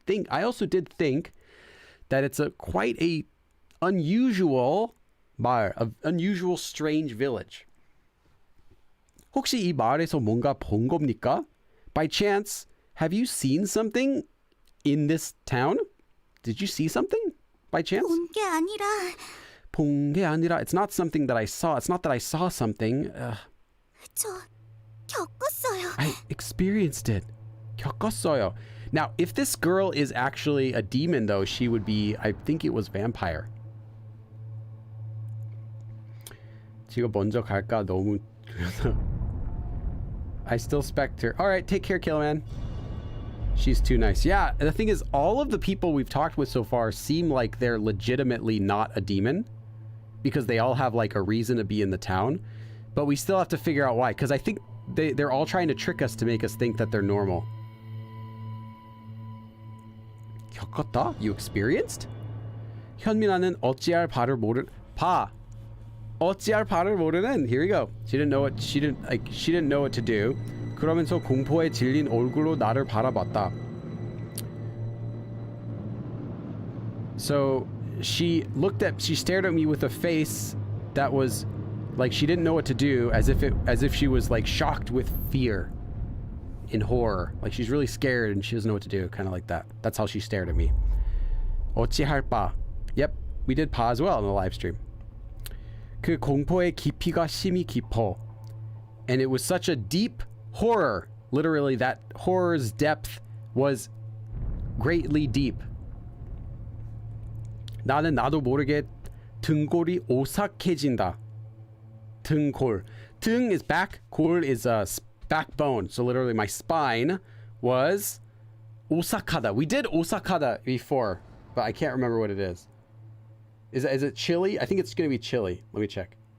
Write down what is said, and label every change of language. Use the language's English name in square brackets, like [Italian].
[English] I also did think that it's quite a unusual 마을, an unusual strange village. [Korean] 혹시 이 마을에서 뭔가 본 겁니까? [English] By chance, have you seen something in this town? Did you see something by chance? [Korean] 본 게 아니라 본 게 아니라, [English] it's not something that I saw. It's not that I saw something. [Korean] 저 겪었어요. [English] I experienced it. 겪었어요. Now, if this girl is actually a demon, though, she would be, I think it was vampire. [Korean] 지가 먼저 갈까? 너무... [English] I still spect her. All right, take care, Killman. She's too nice. Yeah, the thing is, all of the people we've talked with so far seem like they're legitimately not a demon because they all have like a reason to be in the town, but we still have to figure out why, because I think they're all trying to trick us to make us think that they're normal. 겪었다? You experienced? [Korean] 현민아는 어찌할 바를 모르... 봐! 어찌할 바를 모르는... [English] Here we go. She didn't know what to do. [Korean] 그러면서 공포에 질린 얼굴로 나를 바라봤다. [English] So she stared at me with a face that was like she didn't know what to do, as if she was like shocked with fear, in horror, like she's really scared and she doesn't know what to do, kind of like that. That's how she stared at me. [Korean] 어찌할 바. [English] Yep, we did 바 as well in the live stream. [Korean] 그 공포의 깊이가 심히 깊어. [English] And it was such a deep horror. Literally, that horror's depth was greatly deep. [Korean] 나는 나도 모르게 등골이 오싹해진다. [English] 등골. 등 is back. 골 is backbone. So literally, my spine was 오싹하다. We did 오싹하다 before, but I can't remember what it is. Is it chili? I think it's going to be chili. Let me check.